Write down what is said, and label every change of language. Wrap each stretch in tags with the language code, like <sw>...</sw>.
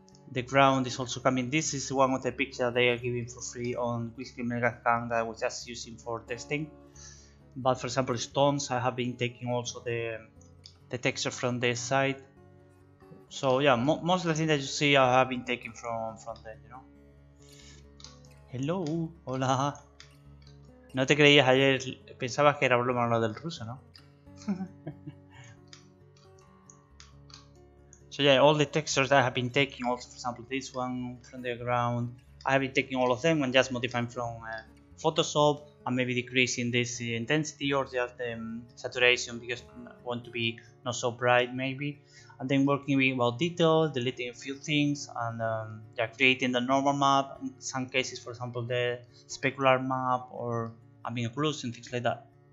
<en>The ground is also coming. This is one of the pictures they are giving for free on Whiskey Mega Scan that I was just using for testing. But for example, stones, I have been taking also the texture from this side. So yeah, most of the things that you see I have been taken from them, you know. Hello, hola.</en> <es>No te creías ayer, pensabas que era broma lo del ruso, ¿no?</es> <en>So yeah, all the textures that I have been taking, also for example this one from the ground, I have been taking all of them and just modifying from Photoshop, and maybe decreasing this intensity or just saturation because I want to be not so bright maybe, and then working with about detail, deleting a few things, and yeah, creating the normal map, in some cases for example the specular map, or having occlusion, things like that.</en>